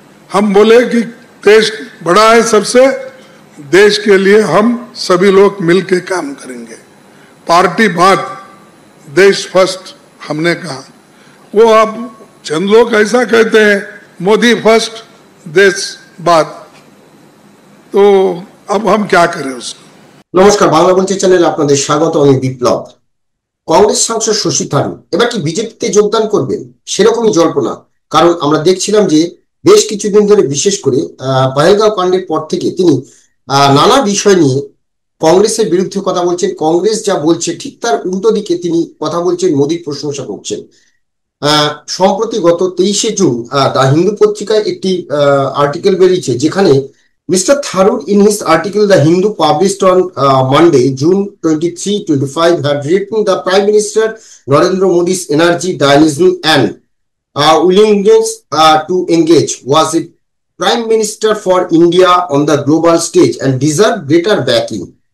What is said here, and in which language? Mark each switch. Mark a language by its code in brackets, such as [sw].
[hi] हम बोले कि देश बड़ा है सबसे, देश के लिए हम सभी लोग मिलकर काम करेंगे, पार्टी बात देश फर्स्ट हमने कहा। वो अब चंद लोग ऐसा कहते हैं मोदी फर्स्ट देश बात, तो अब हम क्या करें उसको। [bn] নমস্কার, বাংলা বলছি চ্যানেলে আপনাদের স্বাগত। আমি বিপ্লব। কংগ্রেস সাংসদ শশী থারুর এবার কি বিজেপিতে যোগদান করবেন সেরকমই জল্পনা, কারণ আমরা দেখছিলাম যে বেশ কিছুদিন ধরে বিশেষ করে পহেলগাঁও কাণ্ডের পর থেকে তিনি নানা বিষয় নিয়ে কংগ্রেসের বিরুদ্ধে কথা বলছেন। কংগ্রেস যা বলছে ঠিক তার উল্টো দিকে তিনি কথা বলছেন, মোদীর প্রশংসা করছেন। সম্প্রতি গত 23শে জুন দ্য হিন্দু পত্রিকায় একটি আর্টিকেল বেরিয়েছে যেখানে mister Tharoor [en] in his article The Hindu published on Monday June 23, 25 had written the Prime Minister Narendra Modi's energy, dynamism and willingness to engage was a Prime Minister for India on the global stage and deserved greater backing.